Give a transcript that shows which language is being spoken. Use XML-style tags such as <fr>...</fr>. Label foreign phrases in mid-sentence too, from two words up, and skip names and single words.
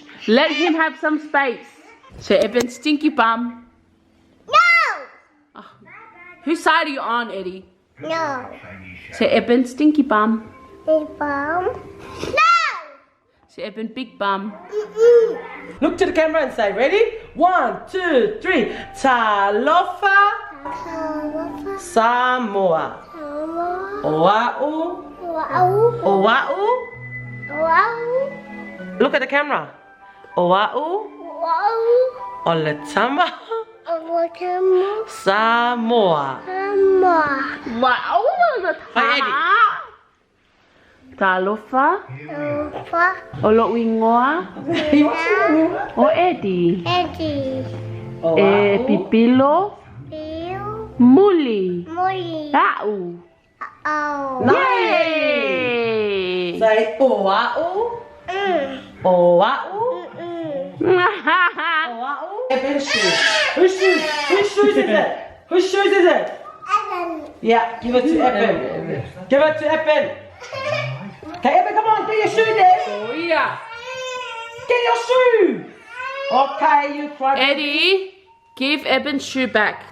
<en>Let him have some space. Say Eben stinky bum. No. Oh. Whose side are you on, Eddie? No. Say Eben stinky bum. Big bum. No. Say Eben big bum. Look to the camera and say, ready? 1, 2, 3.</en> <sm>Talofa Samoa. Oa'u. Oa'u.</sm> <en>Look at the camera.</en> <sm>Oa'u. Oletama. Samoa. Wow. Talofa. Olo'ingoa. O Eddie. Pipilo. Muli. Ta'u. Yay! Say oa'u. Oa'u.</sm> <en>Oa'u. Eben's shoes. Whose shoes? Whose shoes is it? Whose shoes is it? Yeah, give it to Eben. Give it to Eben. Okay, Eben, come on, get your shoe there. Oh yeah. Get your shoe. Okay, you cry. Eddie, give Eben's shoe back.</en>